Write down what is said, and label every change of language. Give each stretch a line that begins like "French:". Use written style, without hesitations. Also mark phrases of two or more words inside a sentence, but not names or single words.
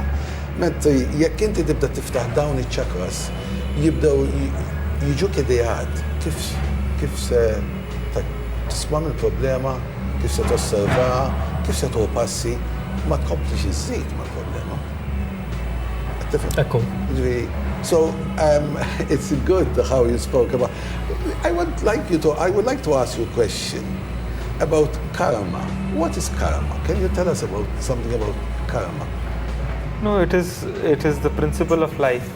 Maltese: Meta jekk inti tibda tiftaħ dawn iċ-chakras, jibdew jiġuk idejat kif se tisma' mill-problema, kif se tosservaha, kif se tuħu passi, ma tkomplix iżżid mal-problema. Ekku.
English: So it's good how you spoke about. I would like to ask you a question about karma. What is karma? Can you tell us something about karma? No, it is the principle of life.